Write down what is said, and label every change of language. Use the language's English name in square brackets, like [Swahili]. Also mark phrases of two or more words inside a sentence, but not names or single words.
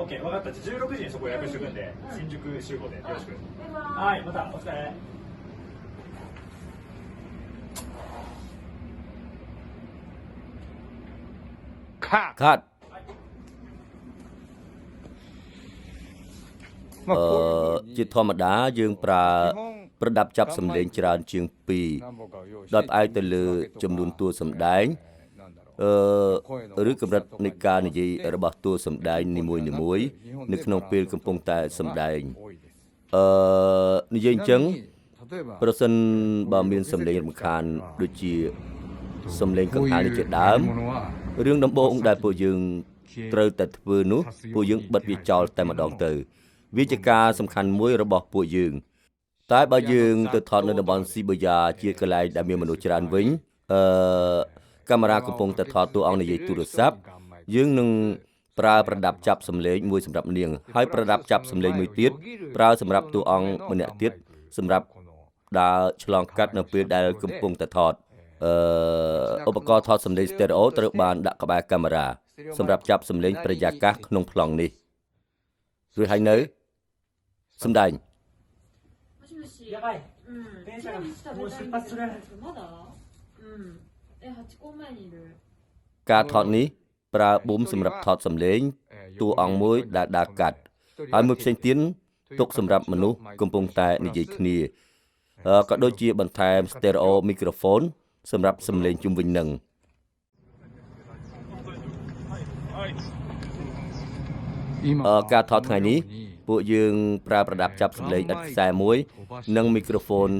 [Japanese] オッケー分かったじゃあ16時にそこ予約しておくんで新宿集合でよろしくバイバイはいまたお疲れ [Khmer] ខាត់ [Japanese] まあこういうふうに [Khmer] ជាធម្មតាយើងប្រើប្រដាប់ចាប់សម្លេងច្រើនជាង2 [Japanese] 何本かを用意して [Khmer] ដោយផ្អែកទៅលើចំនួនតួសម្ដែង [Japanese] なんだろう [Khmer] ឬកម្រិតនៃការនិយាយរបស់តួសម្ដែងនីមួយៗនៅក្នុងពេលកំពុងតែសម្ដែង [Japanese] 多いです [Khmer] និយាយអញ្ចឹង [Japanese] 例えば [Khmer] ប្រសិនបើមានសម្លេងរំខានដូចជាសម្លេងកង្ហារនេះជាដើម [Japanese] こういうものは [Khmer] រឿងដំបូងដែលពួកយើងត្រូវតែធ្វើនោះពួកយើងបិទវាចោលតែម្ដងទៅវាជាការសំខាន់មួយរបស់ពួកយើង តែបើយើងទៅថតនៅតំបន់ស៊ីបូយ៉ាជាកន្លែងដែលមានមនុស្សច្រើនវិញកាមេរ៉ាកំពុងតែថតតួអង្គនិយាយទូរស័ព្ទយើងនឹងប្រើប្រដាប់ចាប់សម្លេងមួយសម្រាប់នាងហើយប្រដាប់ចាប់សម្លេងមួយទៀតប្រើសម្រាប់តួអង្គម្នាក់ទៀតសម្រាប់ដើរឆ្លងកាត់នៅពេលដែលកំពុងតែថតឧបករណ៍ថតសម្លេងស្តេរ៉ូត្រូវបានដាក់ក្បែរកាមេរ៉ាសម្រាប់ចាប់សម្លេងបរិយាកាសក្នុងប្លង់នេះរួចហើយនៅសម្ដែង [Japanese] もしもしやばい電車がもう出発するまだ8個前にいる [Khmer] ការថតនេះប្រើប៊ូមសម្រាប់ថតសម្លេងតួអង្គមួយដែលដើរកាត់ហើយមួយផ្សេងទៀតទុកសម្រាប់មនុស្សកំពុងតែនិយាយគ្នាក៏ដូចជាបន្ថែម [English] stereo microphone [Khmer] សម្រាប់សម្លេងជុំវិញនឹង ការថតថ្ងៃនេះពួកយើងប្រើប្រដាប់ចាប់សម្លេងឥតខ្សែមួយនិងមីក្រូហ្វូន